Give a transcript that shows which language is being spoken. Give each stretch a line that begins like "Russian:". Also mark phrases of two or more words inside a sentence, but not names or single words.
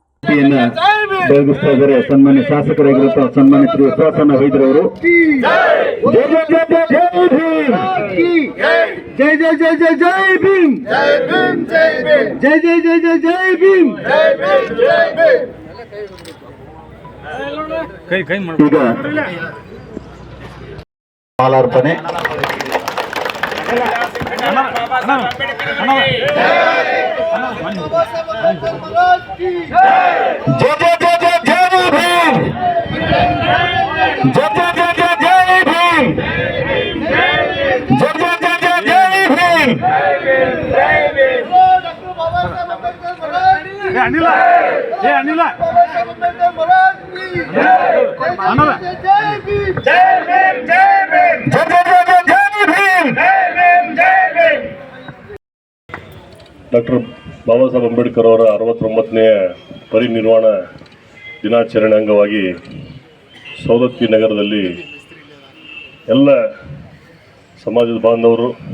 Kannada: ಸನ್ಮಾನ್ಯ ಶಾಸಕರಾಗಿರುವ ಸನ್ಮಾನ್ಯ ಶ್ರೀ ವಿಶ್ವಾಸಣ್ಣ ವೈದ್ಯರವರು ಜೈ ಜೈ ಜೈ ಜೈ ಜೈ ಭೀಮ್, ಜೈ ಜೈ ಜೈ ಜೈ ಜೈ ಭೀಮ್. ಈಗ ಮಾಲಾರ್ಪಣೆ.
Hindi: जय जय जय जय जय भीम, जय जय जय जय जय भीम, जय जय जय जय जय भीम. अनिला जय भीम, जय जय जय जय भीम.
Kannada: ಡಾಕ್ಟರ್ ಬಾಬಾ ಸಾಹೇಬ್ ಅಂಬೇಡ್ಕರ್ ಅವರ 69ನೇ ಪರಿನಿರ್ವಾಣ ದಿನಾಚರಣೆ ಅಂಗವಾಗಿ ಸವದತ್ತಿ ನಗರದಲ್ಲಿ ಎಲ್ಲ ಸಮಾಜದ ಬಾಂಧವರು,